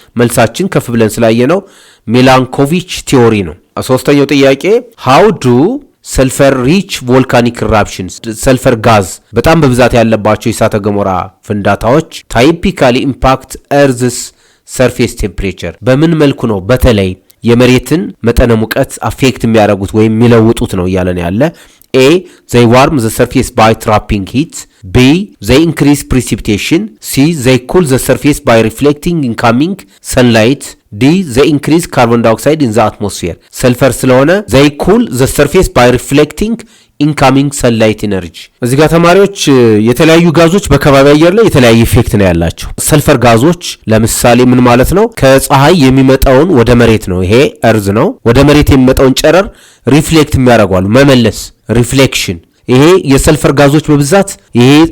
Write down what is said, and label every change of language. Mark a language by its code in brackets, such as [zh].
[am] መልሳችን ከፍ ብለን ስላየ ነው ሚላንኮቪች ቲዮሪ ነው። ሶስተኛው ጥያቄ [en] how do ሰልፈር ሪች ቮልካኒክ ኢራፕሽንስ [am] ሰልፈር ጋዝ በጣም በብዛት ያለባቸው የእሳተ ገሞራ ፍንዳታዎች [en] ታይፒካሊ ኢምፓክት ኤርዝስ ሰርፌስ ቴምፕሬቸር [am] በምን መልኩ ነው በተለይ የመሬትን መጠነ ሙቀት አፌክት የሚያደርጉት ወይም የሚለውጡት ነው እያለን ያለ? [en] A. They warm the surface by trapping heat. B. They increase precipitation. C. They cool the surface by reflecting incoming sunlight. D. They increase carbon dioxide in the atmosphere. [am] ሰልፈር ስለሆነ [en] they cool the surface by reflecting incoming sunlight energy። [am] እዚህ ጋር ተማሪዎች የተለያዩ ጋዞች በከባቢ አየር ላይ የተለያየ ኢፌክት ነው ያላቸው። ሰልፈር ጋዞች ለምሳሌ ምን ማለት ነው? ከፀሐይ የሚመጣውን ወደ መሬት ነው፣ ይሄ እርዝ ነው። ወደ መሬት የሚመጣውን ጨረር ሪፍሌክት የሚያደርጓሉ፣ መመለስ ሪፍሌክሽን። ይሄ የሰልፈር ጋዞች በብዛት ይሄ